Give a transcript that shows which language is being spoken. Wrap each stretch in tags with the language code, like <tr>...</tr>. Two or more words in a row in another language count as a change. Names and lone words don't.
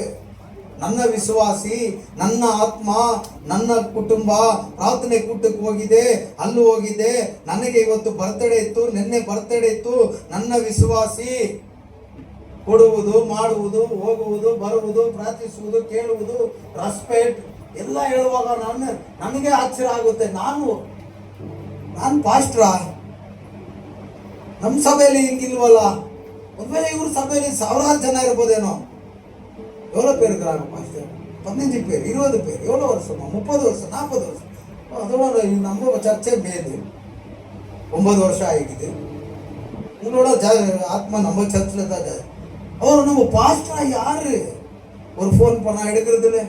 <kn>ನನ್ನ ವಿಶ್ವಾಸಿ, ನನ್ನ ಆತ್ಮ, ನನ್ನ ಕುಟುಂಬ ಪ್ರಾರ್ಥನೆ ಕೂಟಕ್ಕೆ ಹೋಗಿದೆ, ಅಲ್ಲೂ ಹೋಗಿದೆ, ನನಗೆ ಇವತ್ತು ಬರ್ತಡೇ ಇತ್ತು, ನಿನ್ನೆ ಬರ್ತಡೇ ಇತ್ತು, ನನ್ನ ವಿಶ್ವಾಸಿ ಕೊಡುವುದು, ಮಾಡುವುದು, ಹೋಗುವುದು, ಬರುವುದು, ಪ್ರಾರ್ಥಿಸುವುದು, ಕೇಳುವುದು, ರೆಸ್ಪೆಕ್ಟ್ ಎಲ್ಲ ಹೇಳುವಾಗ ನನಗೆ ಆಶ್ಚರ್ಯ ಆಗುತ್ತೆ. ನಾನು ಪಾಸ್ಟ್ರಾ? ನಮ್ಮ ಸಭೆಯಲ್ಲಿ ಹಿಂಗಿಲ್ವಲ್ಲ? ಒಂದ್ವೇಳೆ ಇವ್ರ ಸಭೆಯಲ್ಲಿ 1000 ಜನ ಇರ್ಬೋದೇನೋ.</kn> <ta>எவ்வளோ பேர் இருக்கிறாங்க பாஸ்டர்? 15 பேர், 20 பேர். எவ்வளோ வருஷமா? 30 வருஷம், 40 வருஷம். அதோட நம்ம சர்ச்சை மேது 9 வருஷம் ஆகிக்குது. உங்களோட ஆத்மா நம்ம சர்ச்சில் தான். அவர் நம்ம பாஸ்டரா யாரு? ஒரு ஃபோன் பண்ணா எடுக்கிறது இல்லை.</ta>